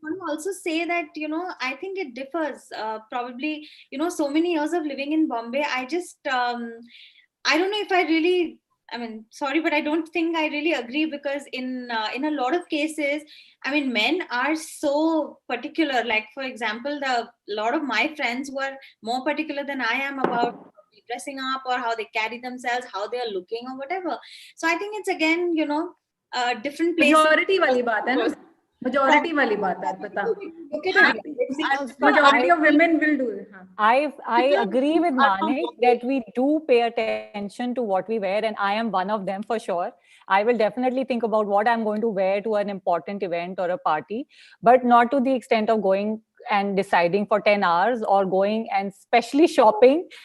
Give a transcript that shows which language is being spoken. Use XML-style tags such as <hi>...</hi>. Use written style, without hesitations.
<en>want to also say that, you know, I think it differs. Probably, you know, so many years of living in Bombay, I just, I don't know if I really, I mean, sorry, but I don't think I really agree, because in a lot of cases, I mean, men are so particular. Like, for example, a lot of my friends who are more particular than I am about dressing up or how they carry themselves, how they are looking or whatever. So I think it's again, you know, different places.</en> <hi>Majority वाली बात है ना, majority वाली बात है, पता.</hi> <en>Look at it. Majority of women will do it.</en> <hi>हाँ.</hi> <en>I agree with Manik that we do pay attention to what we wear, and I am one of them for sure. I will definitely think about what I'm going to wear to an important event or a party, but not to the extent of going and deciding for 10 hours or going and specially shopping</en>